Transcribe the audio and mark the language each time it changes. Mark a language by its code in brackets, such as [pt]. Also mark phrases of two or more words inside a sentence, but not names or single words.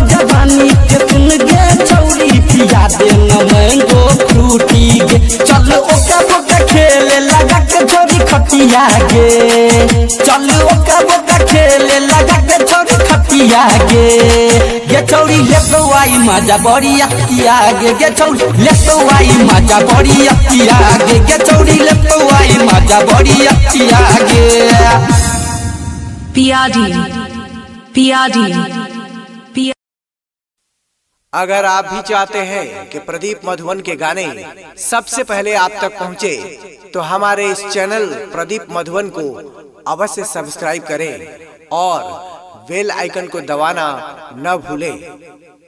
[anp] जवानी के सुन गे छौरी पिया दे ना मैंगो फ्रूटी गे चल ओका बोका खेले लगा के छोरी खटिया गे चल ओका बोका खेले लगा के छोरी खटिया गे छौरी लेतौ आई माजा बड़ी अतिया गे छौरी लेतौ आई माजा बड़ी अतिया गे छौरी लेतौ आई माजा बड़ी अतिया गे Piyadi, Piyadi. [hi] अगर आप भी चाहते हैं कि प्रदीप मधुवन के गाने सबसे पहले आप तक पहुंचे, तो हमारे इस चैनल प्रदीप मधुवन को अवश्य सब्सक्राइब करें और [en] bell icon [hi] को दबाना न भूलें।